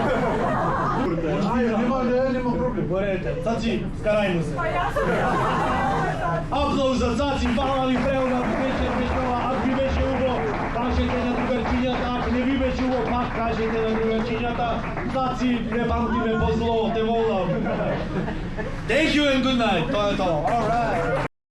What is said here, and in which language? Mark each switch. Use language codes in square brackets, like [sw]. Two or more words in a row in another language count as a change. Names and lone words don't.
[mk] Нема проблем. Горете, Цаци, скарајмо се. Аплауз за Цаци, фала ви преуна, вечер беше ова, ако ви беше убо, кажете на другарчињата, ако не ви беше убо, пак кажете на другарчињата. Цаци, не памтиме по зло, те волам. [en] Thank you and good night, [mk] тоа е тоа. [en] All right.